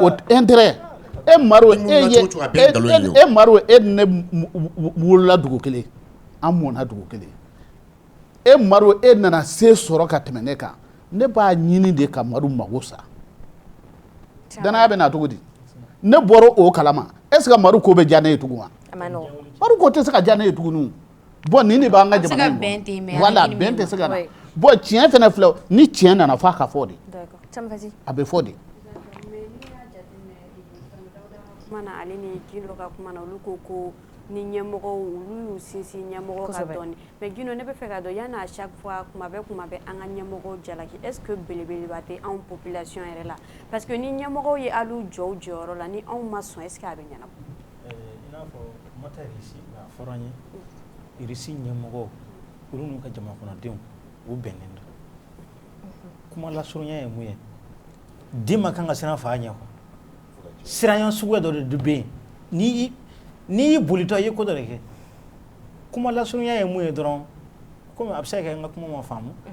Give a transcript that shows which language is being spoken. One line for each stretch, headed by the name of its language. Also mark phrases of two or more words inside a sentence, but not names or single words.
Bambara: o intérêt e Maro e Maro e ne wolola dugu kelen an mɔna dugu kelen e Maro e nana se sɔrɔ ka tɛmɛ ne kan ne b'a ɲini de ka Maro mago sa danaya bɛ na cogo di ne bɔra o kalama
French: est ce que
Bambara: Maro ko bɛ diya ne ye tugun wa Maro ko tɛ se ka diya ne ye tugun bon nin de b'an ka jamana in voilà bɛn tɛ se ka na bon tiɲɛ fana filɛ ni tiɲɛ nana f'a ka fɔ de a bɛ fɔ de kuma na ale ni Gino ka kuma na olu ko ni ɲɛmɔgɔ olu y'u sinsin ɲɛmɔgɔ ka dɔɔni mais Gino ne bɛ fɛ ka dɔn yanni
French: à chaque fois
Bambara: kuma bɛ an ka ɲɛmɔgɔ jalaki
French: est ce que
Bambara: belebeleba tɛ anw population yɛrɛ la
French: parce que
Bambara: ni ɲɛmɔgɔw ye alu jɔ u jɔyɔrɔ la ni anw ma sɔn
French: est ce que
Bambara: a bɛ ɲɛnabɔ i n'a fɔ mata Irisi a fɔra an ye Irisi ɲɛmɔgɔ olu n'u ka jama kɔnɔdenw u bɛnnen don kuma lasurunya ye mun ye den ma kan ka siran fa ɲɛ siranya suguya dɔ de bɛ yen n'i y'i bolitɔ i ye ko dɔ de kɛ kuma lasurunya ye mun ye dɔrɔn komi a bɛ se ka kɛ n ka kuma ma faamu